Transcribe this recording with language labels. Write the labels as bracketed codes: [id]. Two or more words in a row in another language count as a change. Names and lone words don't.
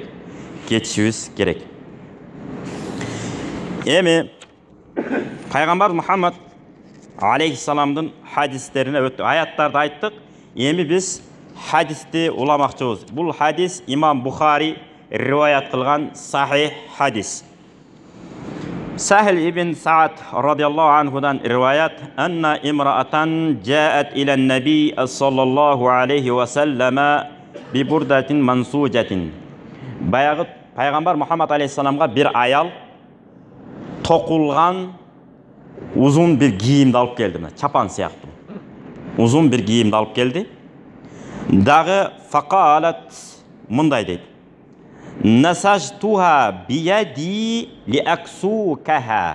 [ky] Кетишибиз керек. Эми пайгамбар Мухаммад алейхиссаламдын хадистерине өттүк. Аяттарды айттык. Эми биз хадисти уламакчыбыз. Бул хадис имам Бухари риваят кылган сахих хадис. [ar] Сахил ибн Саад رضي الله عنه риваят: أن امرأة جاءت إلى النبي صلى الله عليه و سلم ببردة منسوجة. [ky] Баягы пайгамбар Мухаммад алейхиссаламга бир аял токулган узун бир кийимди алып келди, чапан сыяктуу. Узун бир кийимди алып келди. Дагы факалат мындай дейт: [ar] نسجتها بيدي لأكسوكها.